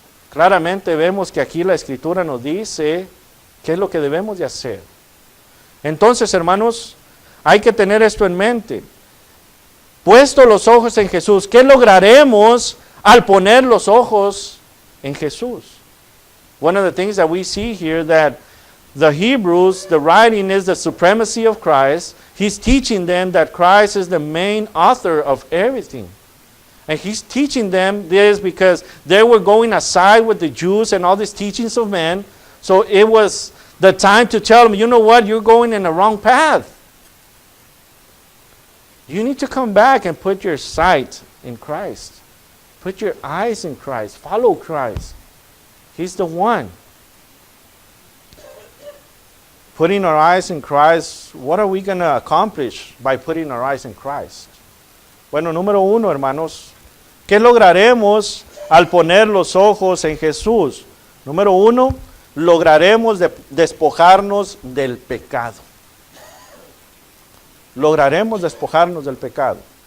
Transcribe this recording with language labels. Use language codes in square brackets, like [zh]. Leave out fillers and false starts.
[es] Claramente vemos que aquí la Escritura nos dice qué es lo que debemos de hacer. Entonces, hermanos, hay que tener esto en mente. Puesto los ojos en Jesús, ¿qué lograremos al poner los ojos en Jesús? [en] One of the things that we see here that the Hebrews, the writing is the supremacy of Christ. He's teaching them that Christ is the main author of everything. And he's teaching them this because they were going aside with the Jews and all these teachings of men. So it was the time to tell them, you know what, you're going in the wrong path. You need to come back and put your sight in Christ. Put your eyes in Christ. Follow Christ. He's the one. Putting our eyes in Christ, what are we going to accomplish by putting our eyes in Christ? [es] Bueno, número uno, hermanos, ¿qué lograremos al poner los ojos en Jesús? Número uno, lograremos despojarnos del pecado. Lograremos despojarnos del pecado.